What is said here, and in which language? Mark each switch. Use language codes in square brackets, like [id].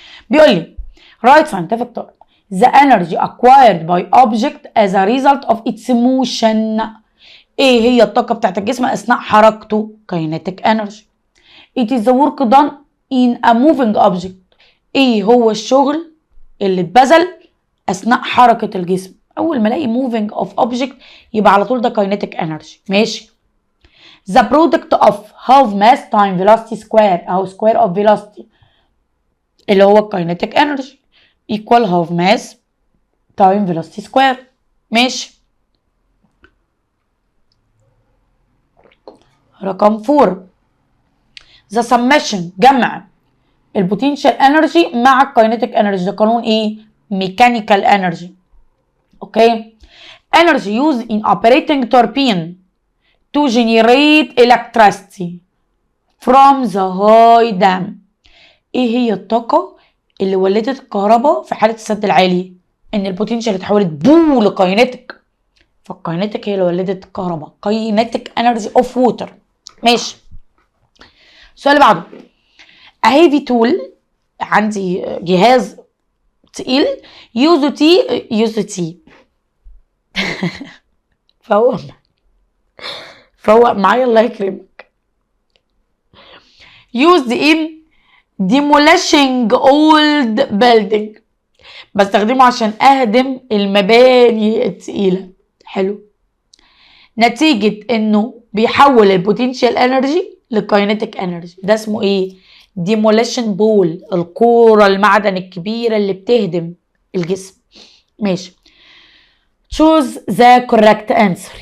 [ar] بيقول لي [en] write scientific term the energy acquired by object as a result of its motion. [ar] ايه هي الطاقة بتاعت الجسم اثناء حركته؟ kinetic energy. [en] it is the work done in a moving object. [ar] ايه هو الشغل اللي اتبذل اثناء حركة الجسم؟ اول ما الاقي [en] moving of object [ar] يبقى على طول ده kinetic energy. [en] ماشي. the product of half mass time velocity square [ar] او [en] square of velocity [ar] اللي هو [en] kinetic energy equal half mass time velocity square. ماشي. [ar] رقم 4 [en] the summation، [ar] جمع البوتنشال انرجي مع الكاينيتيك انرجي. ده قانون ايه؟ ميكانيكال انرجي. اوكي. [en] energy used in operating turbine to generate electricity from the high dam. [ar] ايه هي الطاقة اللي ولدت الكهرباء في حالة السد العالي؟ ان البوتنشال اتحولت بو لكاينيتيك، فالكاينيتيك هي اللي ولدت الكهرباء. كاينيتيك انرجي اوف ووتر. ماشي. السؤال اللي بعده [en] a heavy tool، [ar] عندي جهاز تقيل use تي فوق معايا الله يكرمك. [en] used in demolishing old building، [ar] بستخدمه عشان اهدم المباني التقيلة. حلو. نتيجة انه بيحول البوتنشال انرجي للكاينيتيك انرجي. ده اسمه ايه؟ [en] demolition ball [ar] الكورة المعدن الكبيرة اللي بتهدم الجسم. ماشي. [en] choose the correct answer.